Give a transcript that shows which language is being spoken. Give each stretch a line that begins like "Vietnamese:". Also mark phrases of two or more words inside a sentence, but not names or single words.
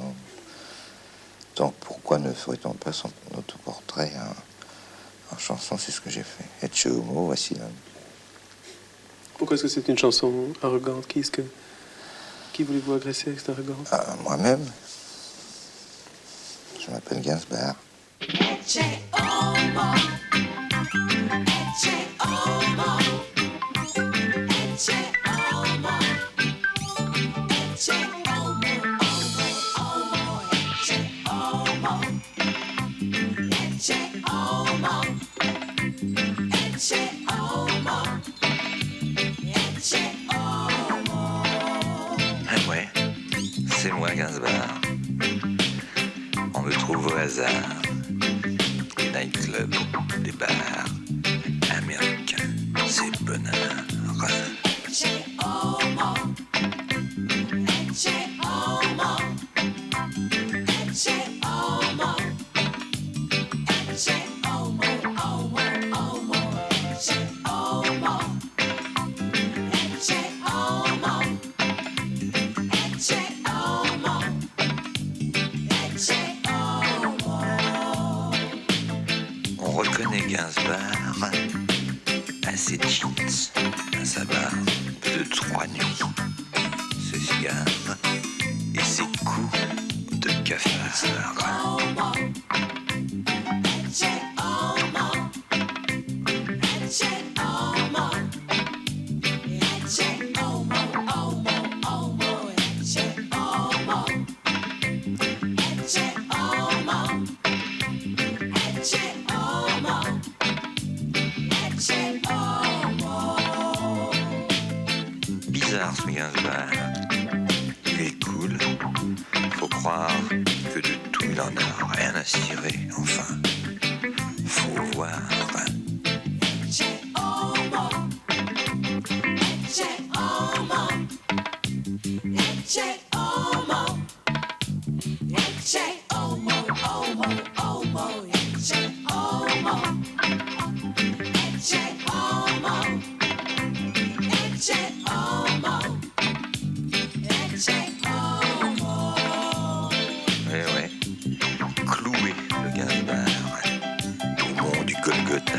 French: Donc pourquoi ne ferait-on pas son autoportrait en chanson? C'est ce que j'ai fait.
Latin: Ecce Homo,
French: voici l'homme. Pourquoi est-ce que c'est une chanson arrogante? Qui voulez-vous agresser avec cette arrogance? Moi-même. Je m'appelle Gainsbourg.
Latin: Ecce Homo, Ecce Homo, Ecce Homo, Ecce Homo, Homo, Ecce Homo, Ecce Homo, Ecce Homo, Ecce Homo.
French: Ah ouais, c'est moi Gainsbourg. On me trouve au hasard. Des nightclubs, des bars américains, c'est bonheur.
Latin: Ecce Homo, Ecce Homo, Ecce Homo, Ecce Homo, Homo, Homo, Ecce Homo, Ecce Homo, Ecce Homo, Ecce Homo.
French: On reconnaît Gainsbourg à ses jeans, à sa barbe de 3 nuits, ses cigares et ses coups de cafard.
Latin: Homo, Ecce Homo, Ecce Homo, Ecce Homo, Homo, Homo, Ecce Homo, Ecce Homo, Ecce Homo, Ecce Homo.
French: Bizarre ce Gainsbourg. Il est cool. Faut croire que de tout il en a rien à cirer. Enfin, faut voir.
Latin: Ecce Homo, Ecce Homo, Ecce Homo, Ecce Homo, Homo, Homo, Ecce Homo, Ecce Homo, Ecce Homo, Ecce Homo.
French: Ouais, cloué le Gainsbourg. Au mont du Golgotha.